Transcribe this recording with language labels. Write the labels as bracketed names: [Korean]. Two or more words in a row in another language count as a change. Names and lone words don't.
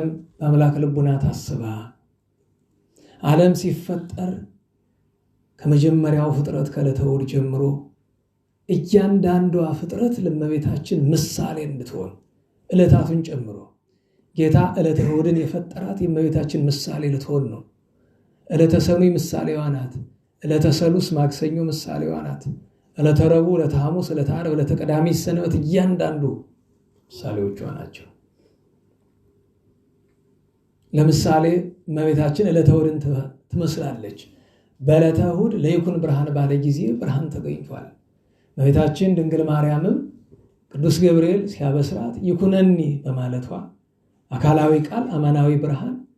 [Amharic] በአምላክ ልቡና ታስባ ዓለም ሲፈጠር ከመጀመሪያው ፍጥረት ከዕለተ እሑድ ጀምሮ እያንዳንዷ ፍጥረት ለእመቤታችን ምሳሌ እንድትሆን ዕለታቱን ጨምሮ ጌታ ዕለተ እሑድን የፈጠራት የእመቤታችን ምሳሌ ልትሆን ነው። ዕለተ ሰኑይ ምሳሌዋ ናት። ዕለተ ሰሉስ ማክሰኞ ምሳሌዋ ናት። ዕለተ ረቡዕ፣ ዕለተ ሐሙስ፣ ዕለተ ዓርብ፣ ዕለተ ቀዳሚት ሰንበት እያንዳንዱ ምሳሌዎቿ ናቸው። ለምሳሌ እመቤታችን ዕለተ እሑድን ትመስላለች። በዕለተ እሑድ [Geez] ለይኩን ብርሃን [Amharic] ባለ ጊዜ ብርሃን ተገኝቷል። እመቤታችን ድንግል ማርያምም ቅዱስ ገብርኤል ሲያበስራት ይኩነኒ በማለቷ አካላዊ ቃል አማናዊ ብርሃን